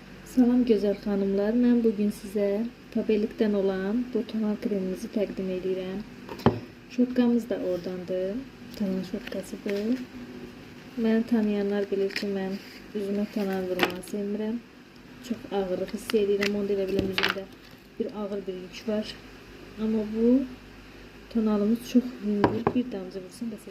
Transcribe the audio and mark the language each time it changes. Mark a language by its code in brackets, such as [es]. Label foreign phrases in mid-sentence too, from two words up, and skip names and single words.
[tr] Salam güzel hanımlar, ben bugün size Faberlic'ten olan bu tonal kremimizi [az] təqdim edirəm. Şotkamız da oradandır, tonal şotkasıdır. Məni tanıyanlar bilir ki, mən üzümə tonal vurmanı sevmirəm. Çox ağırlıq hiss edirəm, onu da elə biləm üzümdə bir ağır bir yük var. Amma bu tonalımız çox yüngül, bir damcı vursun bəs.